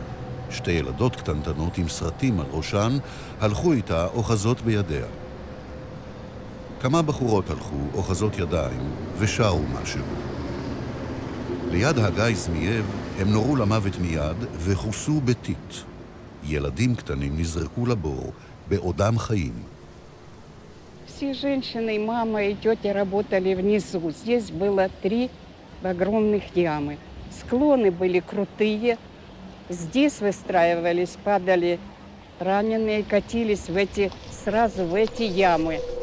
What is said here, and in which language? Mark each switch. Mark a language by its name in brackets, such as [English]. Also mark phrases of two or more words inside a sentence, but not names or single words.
[Hebrew] שתי ילדות קטנטנות עם סרטים על ראשן הלכו איתה אוחזות בידיה. כמה בחורות הלכו אוחזות ידיים ושרו משהו. ליד הגיא זמייב הם נורו למוות מיד וחוסו בתית. ילדים קטנים נזרקו לבור בעודם חיים. [Russian] Все женщины, и мама, и тетя работали внизу. Здесь было 3 огромных ямы. Склоны были крутые. Здесь выстраивались, падали раненые, катились сразу в эти ямы.